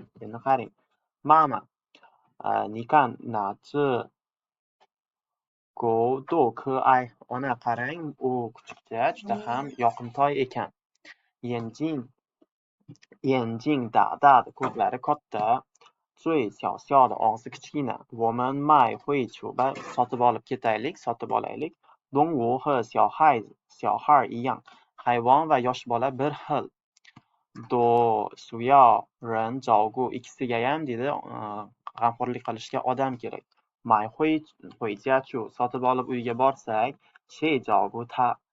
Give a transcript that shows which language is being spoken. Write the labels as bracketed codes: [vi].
[uz] Endi qarang, mama, [zh] 你看那只狗多可爱. [uz] Ona qarang, u kuchukcha juda ham yoqimtoy ekan. [zh] 眼睛大大的, [uz] ko'zlari katta, [zh] 嘴小小的, [uz] og'zi kichkina. [zh] 我们买回去吧, [uz] sotib olib ketaylik, sotib olaylik. [zh] 动物和小孩一样, [uz] hayvon va yosh bola bir xil. [zh] 都需要人照顾, [uz] ikkisigayam dedi g'amxo'rlik qilishga odam kerak. 买回家去, sotib olib uyga borsak, [zh] 谁照顾他?